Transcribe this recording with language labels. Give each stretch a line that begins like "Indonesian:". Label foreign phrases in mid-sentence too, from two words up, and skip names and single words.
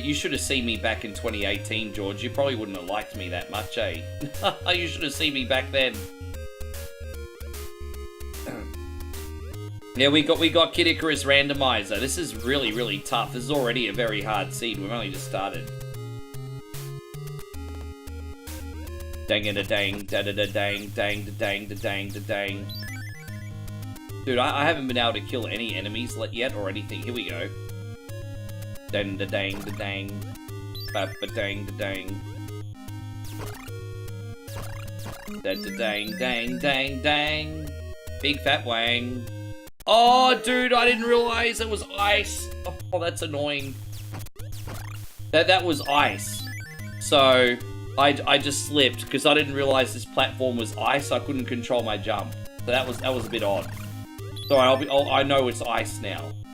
English: You should have seen me back in 2018, George. You probably wouldn't have liked me that much, eh? You should have seen me back then. Yeah, we got Kid Icarus Randomizer. This is really, really tough. This is already a very hard seed. We've only just started. Dang-a-da-dang, da-da-da-dang, dang-da-dang-da-dang-da-dang. Dude, I haven't been able to kill any enemies yet or anything. Here we go. Dang-da-dang-da-dang. Ba-ba-dang-da-dang. Da-da-dang-dang-dang-dang. Big fat wang. Oh, dude, I didn't realize it was ice. Oh, that's annoying. That was ice. So, I just slipped because I didn't realize this platform was ice. I couldn't control my jump. So that was a bit odd. Sorry, I know it's ice now.